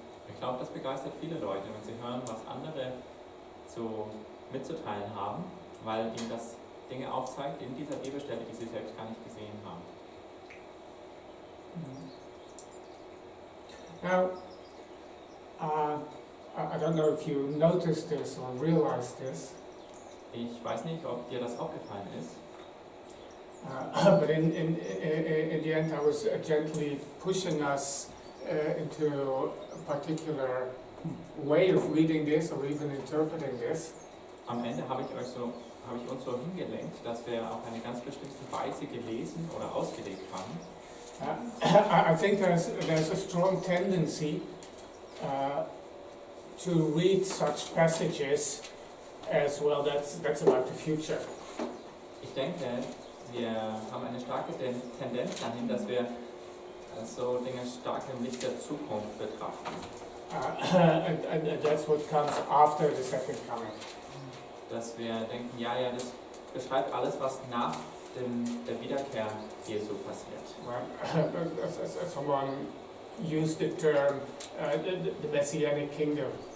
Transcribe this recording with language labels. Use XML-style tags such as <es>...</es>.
<de>Ich glaube, das begeistert viele Leute, wenn sie hören, was andere so mitzuteilen haben, weil ihnen das Dinge aufzeigt in dieser Bibelstelle, die sie selbst gar nicht gesehen haben.</de> <en>Now, I don't know if you noticed this or realized this,</en> <de>Ich weiß nicht, ob dir das aufgefallen ist,</de> <en>but in the end I was gently pushing us into a particular way of reading this or even interpreting this.</en> <de>am Ende habe ich uns so hingelenkt, dass wir auf eine ganz bestimmte Weise gelesen oder ausgelegt haben.</de> <en>I think there's a strong tendency to read such passages as well. That's about the future.</en> <de>Ich denke, wir haben eine starke Tendenz dahin, dass wir so Dinge stark im Licht der Zukunft betrachten.</de> <en>And that's what comes after the second coming.</en> <de>Dass wir denken, ja, das beschreibt alles, was nach der Wiederkehr Jesu passiert.</de> <en>Well, someone used the term the Messianic kingdom.</en>